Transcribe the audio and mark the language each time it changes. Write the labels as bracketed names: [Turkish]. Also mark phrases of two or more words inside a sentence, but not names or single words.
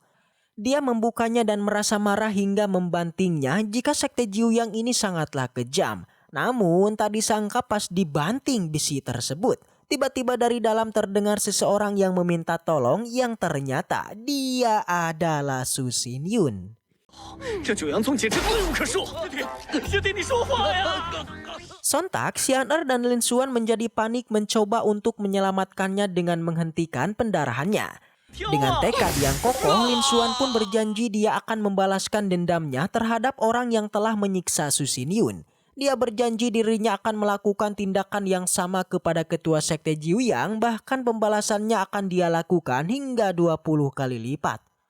[Indonesian] Dia membukanya dan merasa marah hingga membantingnya jika sekte Jiuyang ini sangatlah kejam. Namun tak disangka pas dibanting besi tersebut, tiba-tiba dari dalam terdengar seseorang yang meminta tolong yang ternyata dia adalah Su Xinhyun. [Chinese] 这九阳宗简直罪无可恕！师弟，你说话呀！ [Indonesian] Sontak Xian Er dan Lin Xuan menjadi panik mencoba untuk menyelamatkannya dengan menghentikan pendarahannya. Dengan tekad yang kokoh, Lin Xuan pun berjanji dia akan membalaskan dendamnya terhadap orang yang telah menyiksa Su Xinhyun. Dia berjanji dirinya akan melakukan tindakan yang sama kepada ketua sekte Jiuyang, bahkan pembalasannya akan dia lakukan hingga 20 kali lipat.